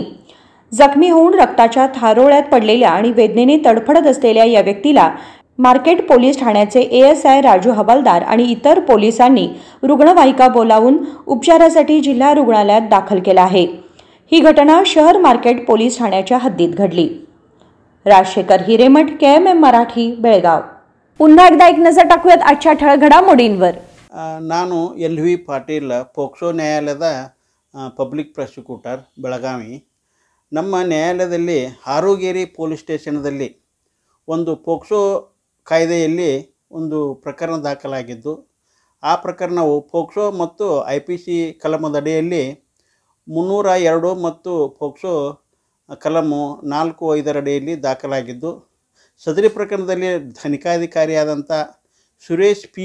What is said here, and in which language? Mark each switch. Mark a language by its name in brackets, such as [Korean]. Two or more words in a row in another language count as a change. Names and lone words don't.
[Marathi] जखमी होऊन रक्ताच्या थारोळ्यात पडलेल्या आणि वेदनेने तडफडत असलेल्या या व्यक्तीला मार्केट पोलीस ठाण्याचे ASI राजू हवालदार आणि इतर पोलिसांनी रुग्णवाहिका बोलावून उपचारासाठी जिल्हा रुग्णालयात दाखल केला आहे। ही घटना शहर मार्केट पोलीस ठाण्याच्या हद्दीत घडली। राजशेखर हिरेमठ, KMM मराठी, बेळगाव। पुन्हा एकदा एक नजर टाकूयात आजच्या ठळक घडामोडींवर। [Kannada] ನಾನು LV ಪಾಟೀಲ್ ಪೋಕ್ಸೋ ನ್ಯಾಯಾಲಯದ [English] public prosecutor [Kannada] ಬೆಳಗಾವಿ। ನಮ್ಮ ನ್ಯಾಯಾಲಯದಲ್ಲಿ ಹಾರೋಗೇರಿ ಪೊಲೀಸ್ ಸ್ಟೇಷನ್ದಲ್ಲಿ ಒಂದು ಪೋಕ್ಸೋ ಕಾಯ್ದೆಯಲ್ಲಿ ಒಂದು ಪ್ರಕರಣ ದಾಖಲಾಗಿದ್ದು, ಆ ಪ್ರಕರಣವು ಪೋಕ್ಸೋ ಮತ್ತು IPC ಕಲಮದಡಿಯಲ್ಲಿ 302 ಮತ್ತು ಪೋಕ್ಸೋ ಕಲಮು 4(5) ಅಡಿಯಲ್ಲಿ ದಾಖಲಾಗಿದ್ದು, ಸದರಿ ಪ್ರಕರಣದಲ್ಲಿ ತನಿಖಾಧಿಕಾರಿಯಾದಂಥ ಸುರೇಶ್ P.